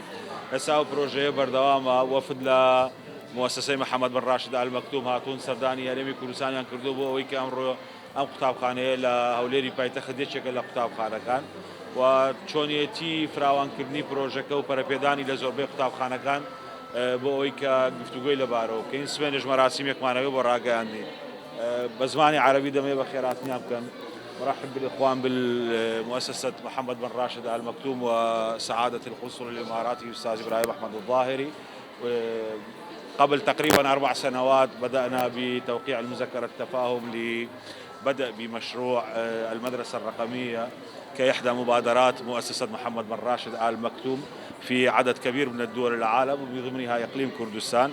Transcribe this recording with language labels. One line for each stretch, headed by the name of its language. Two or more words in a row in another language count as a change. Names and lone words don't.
Central Kurdish: ئێستا ئەو پرۆژەیە بەردەوامە. وەفد لە مؤسسەی محەممەد بن راشد ئال مەکتوم هاتوون سەردانی هەرێمی کوردستانیان کردو بۆ ئەوەی کە ئەمڕۆ ئەم قوتابخانەیە لە هەولێری پایتەخت یەکێکە لە قوتابخانەکان و چۆنیەتی فراوانکردنی پرۆژەکە و پەرەپێدانی لە زۆربەی قوتابخانەکان بۆ ئەوەی کە گفتوگۆی لەبارەوە کە این سوێنش مەراسیمێکمانەوە بۆ ڕاگەیاندین بە زمانی عەرەبی دەمێ بە خێراتنیان بکەن.
Arabic: مرحب بالإخوان بالمؤسسة محمد بن راشد آل مكتوم وسعادة القنصل الإماراتي الأستاذ إبراهيم أحمد الظاهري. قبل تقريبا 4 سنوات بدأنا بتوقيع المذكرة التفاهم لبدء بمشروع المدرسة الرقمية كإحدى مبادرات مؤسسة محمد بن راشد آل مكتوم في عدد كبير من الدول العالم ومن ضمنها إقليم كردستان.